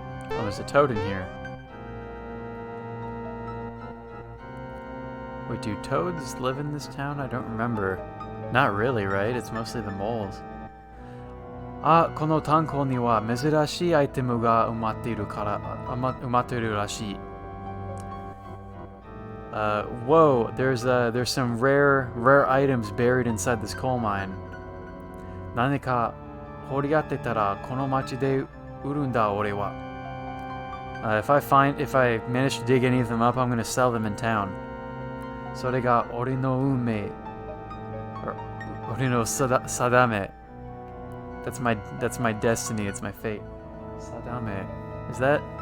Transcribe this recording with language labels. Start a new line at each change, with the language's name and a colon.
English: Oh, there's a toad in here. Wait, do toads live in this town? I don't remember. Not really, right? It's mostly the moles.
Japanese: あ、この炭鉱には珍しいアイテムが埋まっているらしい。
English: Whoa, there's some rare items buried inside this coal mine.
Japanese: 何か掘り当てたらこの町で売るんだ俺は。
English: If I manage to dig any of them up, I'm going to sell them in town.
Japanese: それが俺の運命。俺の定め。
English: That's my destiny, it's my fate. Sadame. Is that...